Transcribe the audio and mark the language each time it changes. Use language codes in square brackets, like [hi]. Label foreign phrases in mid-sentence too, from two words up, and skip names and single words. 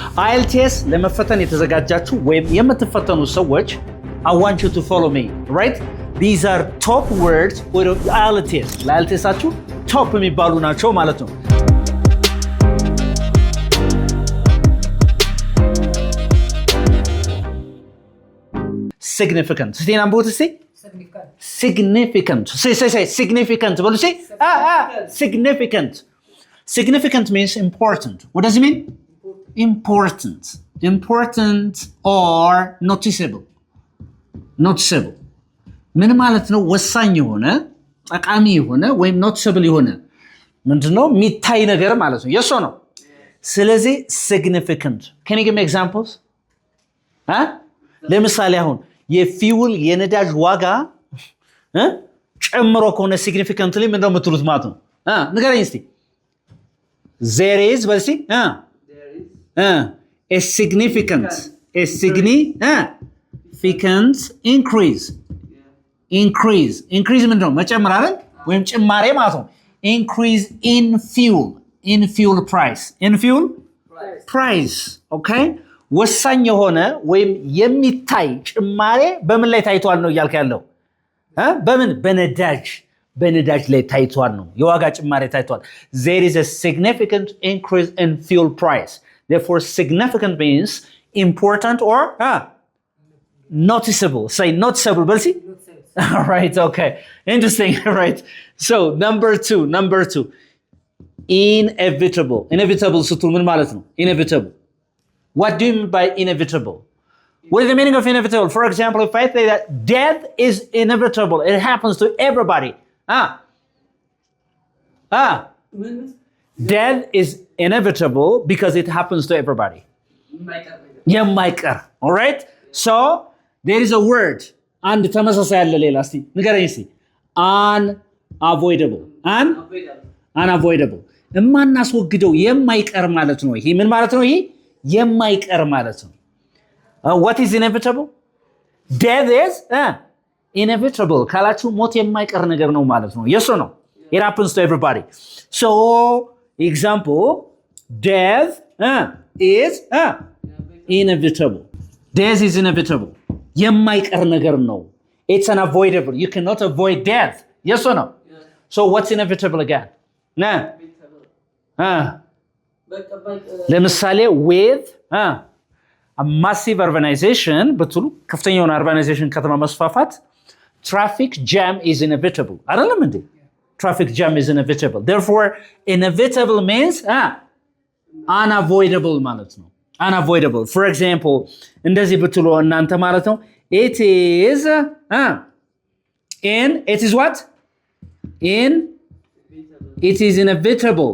[am] IELTS ለመፈተን የተዘጋጃችሁ ወይም የምትፈተኑ ሰዎች [en] I want you to follow me, right? These are top words for IELTS. [am] ለIELTS-አችሁ top የሚባሉ ናቸው ማለት ነው። [en] Significant. Say number two, say. Significant. Say significant. What do you say? Significant. Significant means important. What does it mean? Important. Important or noticeable. Noticeable. [am] ምን ማለት ነው? ወሳኝ የሆነ ጠቃሚ የሆነ ወይም noticeable የሆነ ምንድነው? የሚታይ ነገር ማለት ነው። የሶ ነው። ስለዚህ significant. [en] Can you give me examples? [am] ለምሳሌ አሁን የፊውል የነዳጅ ዋጋ ጨምሮ ከሆነ significantly ምንድነው የምትሉት ማለት ነው? ንገረኝ እስቲ። [en] There is, what is it? A significant increase. [am] Increase ምንድነው? መጨመር አይደል? ወይም ጭማሬ ማለት ነው። [en] Increase in fuel price. Okay? [am] ወሳኝ የሆነ ወይም የሚታይ ጭማሬ በምን ላይ ታይቷል ነው እያልክ ያለው? በምን? በነዳጅ ላይ ታይቷል ነው። የዋጋ ጭማሬ ታይቷል። [en] There is a significant increase in fuel price. Therefore, significant means important or noticeable. Say noticeable, Belsi? All right, okay. Interesting, right? So, number two. Inevitable. [am] Inevitable ስትሉ ምን ማለት ነው? [en] Inevitable. What do you mean by inevitable? What is the meaning of inevitable? For example, if I say that death is inevitable, it happens to everybody. Death is inevitable because it happens to everybody. የማይቀር. All right? So, there is a word. [am] አንድ ተመሳሳይ ያለ ሌላ እስቲ ንገረኝ እስቲ። Unavoidable. የማናስወግደው የማይቀር ማለት ነው። ይሄ ምን ማለት ነው? ይሄ የማይቀር ማለት ነው። [en] What is inevitable? Death is inevitable. [am] ካላችሁ ሞት የማይቀር ነገር ነው ማለት ነው። [en] Yes or no? It happens to everybody. So, example, death is inevitable. Death is inevitable. [am] የማይቀር ነገር ነው. [en] It's unavoidable. You cannot avoid death. Yes or no? Yeah. So, what's inevitable again? ለምሳሌ with a massive urbanization [am] በትሉ ከፍተኛ የሆነ [en] urbanization [am] ከተማ መስፋፋት [en] traffic jam is inevitable. [am] አይደለም እንዴ? [en] Traffic jam is inevitable. Therefore, inevitable means unavoidable [am] ማለት ነው. [en] Unavoidable. For example, [am] እንደዚህ ብትሉ እናንተ ማለት ነው [en] it is what? It is inevitable.